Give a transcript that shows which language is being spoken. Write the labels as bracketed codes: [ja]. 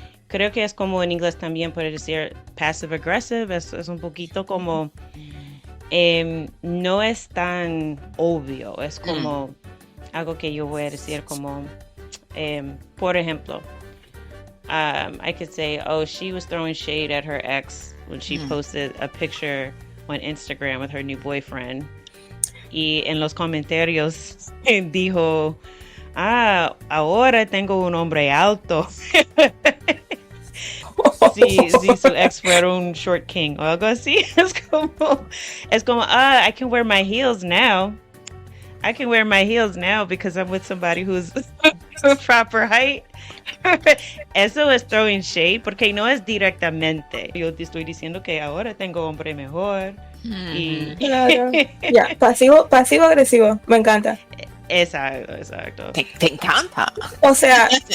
[es] creo que es como en inglés también puede decir passive aggressive, es un poquito como no es tan obvio, es como algo que yo voy a decir como, por ejemplo, [en] I could say, oh, she was throwing shade at her ex when she posted a picture on Instagram with her new boyfriend. [es] Y en los comentarios dijo, ahora tengo un hombre alto. si su ex fuera un short king o algo así. Es como, [en] I can wear my heels now. I can wear my heels now because I'm with somebody who's proper height. [es] Eso es throwing shade porque no es directamente. Yo te estoy diciendo que ahora tengo hombre mejor. Y... Claro. Ya, pasivo agresivo. Me encanta. Exacto. Te encanta. O sea,